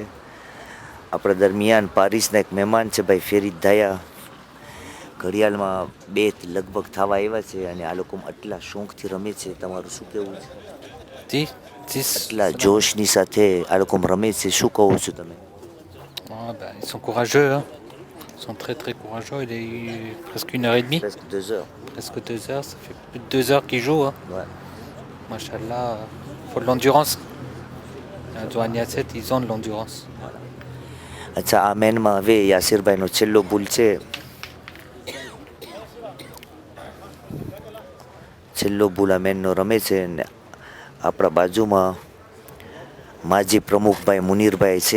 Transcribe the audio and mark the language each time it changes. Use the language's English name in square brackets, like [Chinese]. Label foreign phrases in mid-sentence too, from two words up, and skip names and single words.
[Gujarati] આપણા દરમિયાન પારિસના એક મહેમાન છે ભાઈ ફેરીદ ધાયા, ઘડિયાળમાં 2 લગભગ થવા આવ્યા છે અને આ લોકો આટલા શોખથી રમે છે. તમારું શું કહેવું છે? 10. આટલા જોશની સાથે આ લોકો રમે છે, શું કહો છો તમે? [French] Ah, bah, ils sont courageux, hein. Ils sont très très courageux. Il a eu presque 1h30, Presque 2 heures. presque 2 heures. Ça fait plus de 2 heures qu'ils jouent. Hein. Ouais. Machallah, faut de l'endurance. Douaniat 7, ils ont de l'endurance. [Gujarati] અચ્છા, આ મેનમાં હવે યાસિરભાઈનો છેલ્લો ભૂલ છે. છેલ્લો ભૂલ આ મેનનો રમે છે ને આપણા બાજુમાં માજી પ્રમુખભાઈ મુનીરભાઈ છે.